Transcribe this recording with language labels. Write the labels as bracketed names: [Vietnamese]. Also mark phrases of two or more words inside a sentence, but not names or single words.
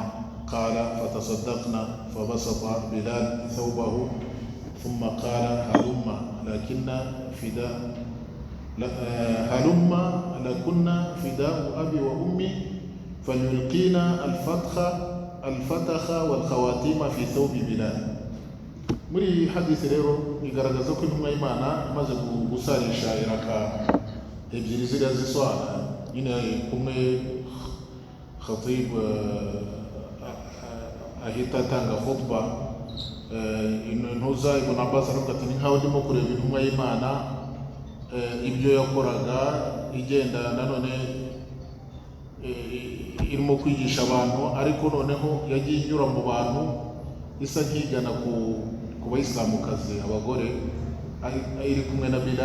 [Arabic] قال فتصدقنا، فبسط بلال ثوبه ثم قال هلم لكنا فداء أبي وأمي فليلقينا الفتخ والخواتيم في ثوب بلال. [Kinyarwanda] muri hadisi rero igaragaza ko intumwa y'Imana imaze gusarisha iraka ebyiri ziriya z'iswala, nyine kumwe khatib ahita atanga khutba. Intuza Ibn Abbas aravuga ati ni nkaho ndimo kureba intumwa y'Imana ibyo yakoraga, igenda nanone irimo kwigisha abantu, ariko noneho yagiye inyura mu bantu isa nkigana ku bayisilamukazi abagore, iri kumwe na Bilal.